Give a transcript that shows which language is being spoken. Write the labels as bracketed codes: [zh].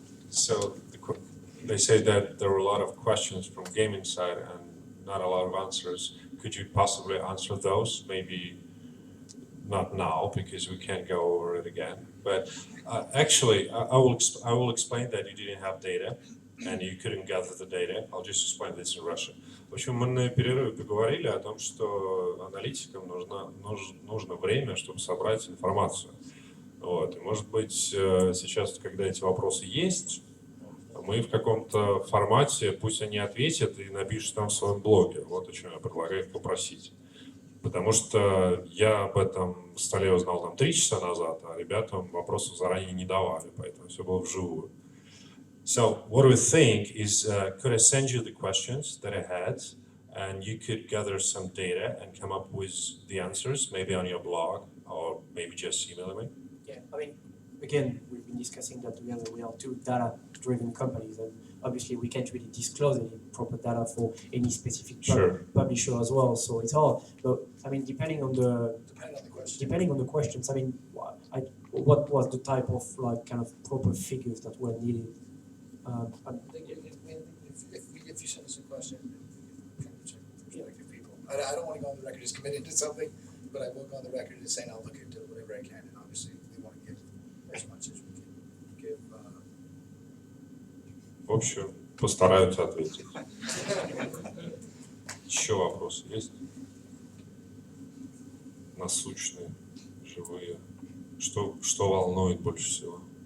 [en] So they say that there were a lot of questions from gaming side and not a lot of answers. Could you possibly answer those? Maybe not now because we can't go over it again. But actually, I will explain that you didn't have data and you couldn't gather the data. I'll just explain this in Russian. [ru] В общем, мы на перерыве поговорили о том, что аналитикам нужно время, чтобы собрать информацию. Вот. И, может быть, сейчас, когда эти вопросы есть, мы в каком-то формате, пусть они ответят и напишут там в своем блоге. Вот о чем я предлагаю их попросить. Потому что я об этом столе узнал там 3 часа назад, а ребятам вопросов заранее не давали, поэтому все было вживую. [en] So what we think is, could I send you the questions that I had, and you could gather some data and come up with the answers, maybe on your blog, or maybe just email me? Yeah, I mean, again, we've been discussing that together. We are 2 data-driven companies, and obviously we can't really disclose any proper data for any specific publisher as well. So it's hard. But I mean, depending on the questions, I mean, what was the type of like kind of proper figures that were needed? I think if you send us a question, kind of check with prospective people. I don't want to go on the record as committed to something, but I will go on the record as saying I'll look into whatever I can, and obviously we want to give as much as we can give. [ru] В общем, постараются ответить. Еще вопросы есть? Насущные, живые. Что волнует больше всего?